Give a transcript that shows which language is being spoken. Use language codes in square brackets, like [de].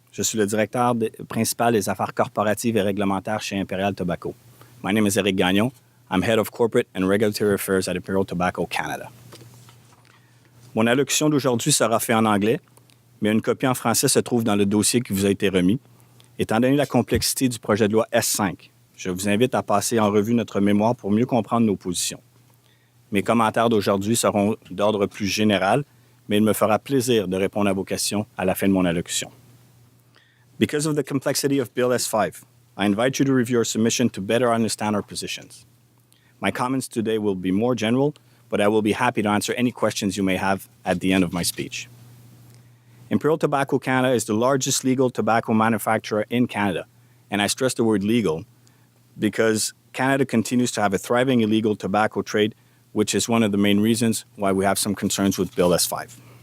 [fr] Je suis le directeur principal des affaires corporatives et réglementaires chez Imperial Tobacco. [en] My name is Éric Gagnon. I'm Head of Corporate and Regulatory Affairs at Imperial Tobacco Canada. [fr] Mon allocution d'aujourd'hui sera faite en anglais, mais une copie en français se trouve dans le dossier qui vous a été remis. Étant donné la complexité du projet de loi S5, je vous invite à passer en revue notre mémoire pour mieux comprendre nos positions. Mes commentaires d'aujourd'hui seront d'ordre plus général, mais il me fera plaisir de répondre à vos questions à la fin de mon allocution. [en] Because of the complexity of Bill S5, I invite you to review our submission to better understand our positions. My comments today will be more general, but I will be happy to answer any questions you may have at the end of my speech. Imperial Tobacco Canada is the largest legal tobacco manufacturer in Canada, and I stress the word legal because Canada continues to have a thriving illegal tobacco trade, which is one of the main reasons why we have some concerns with Bill S5.